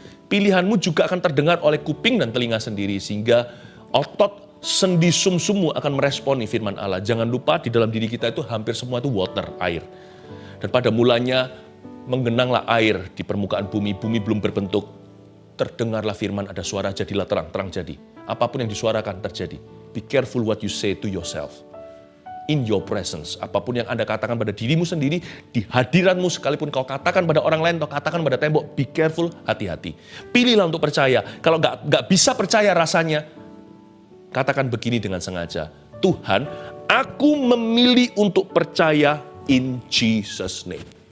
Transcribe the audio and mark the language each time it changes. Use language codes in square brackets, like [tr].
[id] Pilihanmu juga akan terdengar oleh kuping dan telinga sendiri, sehingga otot sendi sumsummu akan meresponi firman Allah. Jangan lupa di dalam diri kita itu hampir semua itu water, air. Dan pada mulanya menggenanglah air di permukaan bumi, bumi belum berbentuk. Terdengarlah firman, ada suara, jadilah terang, terang jadi. Apapun yang disuarakan terjadi. [en] Be careful what you say to yourself. In your presence, [id] apapun yang Anda katakan pada dirimu sendiri, di hadiratmu sekalipun kau katakan pada orang lain atau katakan pada tembok, [en] be careful, [id] hati-hati. Pilihlah untuk percaya. Kalau nggak bisa percaya rasanya, katakan begini dengan sengaja, Tuhan, aku memilih untuk percaya [en] in Jesus name.